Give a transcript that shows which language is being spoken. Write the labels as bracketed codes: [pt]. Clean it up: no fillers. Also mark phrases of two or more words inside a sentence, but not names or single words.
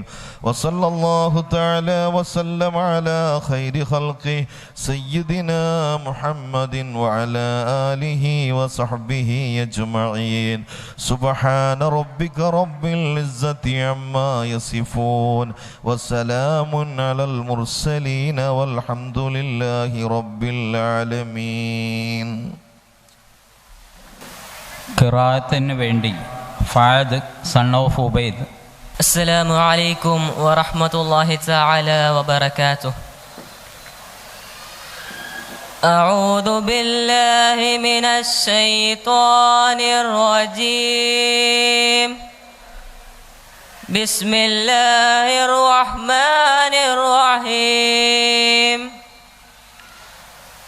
[ar] وصلى الله تعالى وسلم على خير خلقه سيدنا محمد وعلى آله وصحبه أجمعين. سبحان ربك رب العزة عما يصفون وسلام على المرسلين والحمد لله رب العالمين. [ml] ഖിറാഅത്തിന് വേണ്ടി ഫാദ് [en] son of [ml] ഉബൈദ്. [ar] السلام عليكم ورحمة الله تعالى وبركاته. أعوذ بالله من الشيطان الرجيم. بسم الله الرحمن الرحيم.